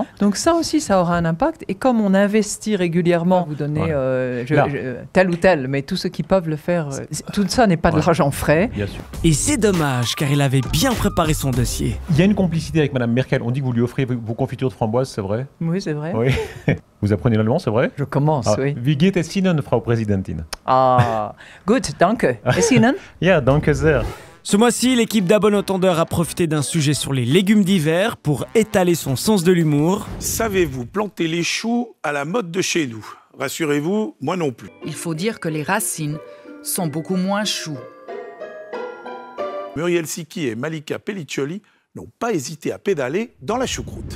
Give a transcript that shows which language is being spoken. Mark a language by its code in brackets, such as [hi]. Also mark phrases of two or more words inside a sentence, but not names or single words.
[fr] Donc ça aussi, ça aura un impact. Et comme on investit régulièrement, vous donnez tel ou tel, mais tous ceux qui peuvent le faire, tout ça n'est pas de l'argent frais. Bien sûr. Et c'est dommage, car il avait bien préparé son dossier. Il y a une complicité avec Madame Merkel. On dit que vous lui offrez vos confitures de framboises, c'est vrai? Oui, c'est vrai. Oui. Vous apprenez l'allemand, c'est vrai? Je commence, oui. [de] Wie geht es Ihnen, Frau Präsidentin? Ah, gut, danke. Et Ihnen? Ja, danke sehr. [fr] Ce mois-ci, l'équipe d'Abon Entendeur a profité d'un sujet sur les légumes d'hiver pour étaler son sens de l'humour. Savez-vous planter les choux à la mode de chez nous? Rassurez-vous, moi non plus. Il faut dire que les racines sont beaucoup moins choux. Muriel Siki et Malika Pelliccioli n'ont pas hésité à pédaler dans la choucroute.